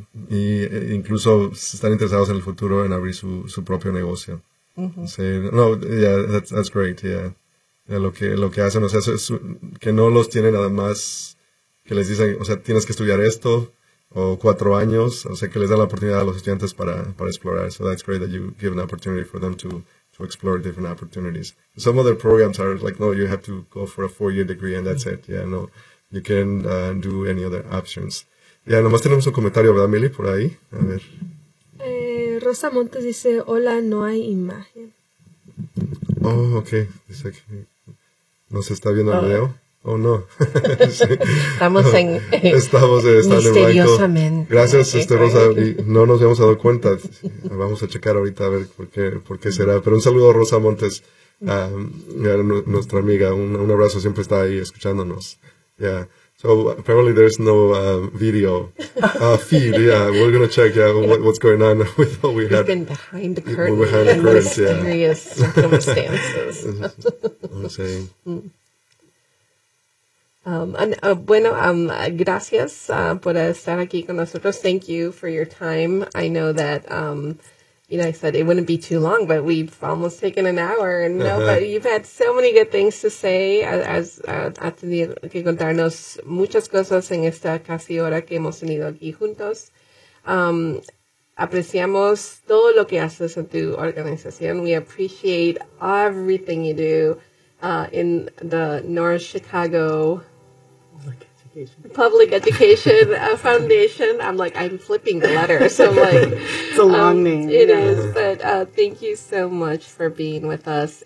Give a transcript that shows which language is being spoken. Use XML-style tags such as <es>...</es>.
<es>Y incluso están interesados en el futuro en abrir su propio negocio.</es> <en>That's great,</en> <es>lo que hacen, o sea, es que no los tienen nada más que les dicen, o sea, tienes que estudiar esto o 4 años, o sea, que les dan la oportunidad a los estudiantes para explorar.</es> <en>So that's great that you give an opportunity for them to explore different opportunities. Some other programs are like, no, you have to go for a 4-year degree and that's it. Yeah, no, you can do any other options.</en> <es>Yeah, nomás tenemos un comentario, ¿verdad, Mili, por ahí? A ver. Rosa Montes dice, hola, no hay imagen.</es> <en>Oh, okay.</en> <es>Dice que no se está viendo el video.</es> <en>Oh, no.</en> <es>Estamos misteriosamente. En gracias, Rosa. Y no nos habíamos dado cuenta. Vamos a checar ahorita a ver por qué será. Pero un saludo a Rosa Montes, nuestra amiga. Un abrazo, siempre está ahí escuchándonos.</es> <en>Yeah. So apparently there's no video feed. Yeah, we're gonna check. Yeah, what's going on? We've been behind the curtain. Mysterious circumstances. Okay.</en> <es>Gracias por estar aquí con nosotros.</es> <en>Thank you for your time. I know that, I said it wouldn't be too long, but we've almost taken an hour. But you've had so many good things to say.</en> <es>Has tenido que contarnos muchas cosas en esta casi hora que hemos tenido aquí juntos. Apreciamos todo lo que haces en tu organización.</es> <en>We appreciate everything you do in the North Chicago Public Education Foundation. I'm flipping the letter. So I'm like, it's a long name. It is, but thank you so much for being with us.</en>